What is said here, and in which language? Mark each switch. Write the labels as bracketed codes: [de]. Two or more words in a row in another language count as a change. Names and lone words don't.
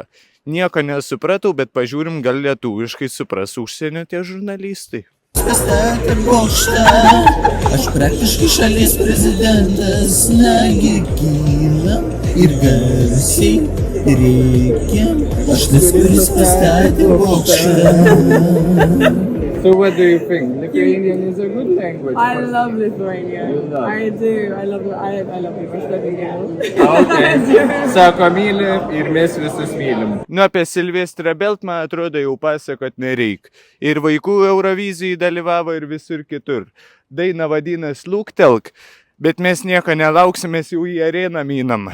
[lt] Nieko nesupratau, bet pažiūrim, gal lietuviškai supras užsienio tie žurnalistai. Pastatė bokštą, aš praktiškai šalies prezidentas, nagi kyla ir garsiai reikia, aš tas, kuris pastatė bokštą. [en] So what do you think? Lithuanian is a good language. I love Lithuania. I do. I love it. Okay. [lt] Sako myli ir mes visus mylim. Apie Silvestrą Belt, man atrodo, jau pasakot nereik. Ir vaikų Eurovizijai dalyvavo ir visur kitur. Daina vadinas Luktelk, bet mes nieko nelauksim, mes jau į areną minam.